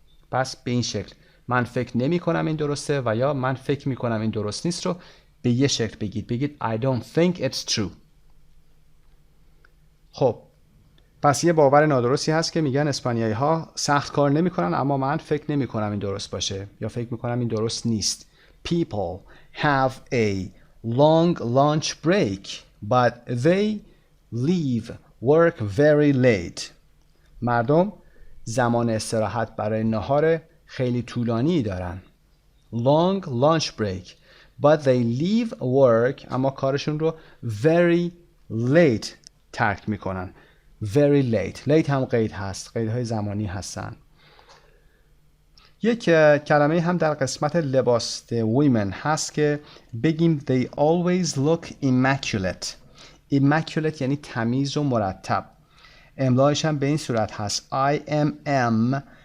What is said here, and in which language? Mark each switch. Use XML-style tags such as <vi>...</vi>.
<fa>پس به این شکل من فکر نمی کنم این درسته و یا من فکر می کنم این درست نیست رو به یه شکل بگید</fa> <en>I don't think it's true.</en> <fa>خب پس یه باور نادرستی هست که میگن اسپانیایی ها سخت کار نمی کنن، اما من فکر نمی کنم این درست باشه یا فکر می کنم این درست نیست.</fa> <en>People have a long lunch break but they leave work very late.</en> <fa>مردم زمان استراحت برای نهار خیلی طولانی دارن.</fa> <en>Long lunch break but they leave work</en> <fa>اما کارشون رو</fa> <en>very late</en> <fa>ترک میکنن. very late هم قید هست، قیدهای زمانی هستن. یک کلمه هم در قسمت لباس women هست که بگیم</fa> <en>they always look immaculate.</en> <fa>immaculate یعنی تمیز و مرتب. املایش هم به این صورت هست IMMACULATE.</fa>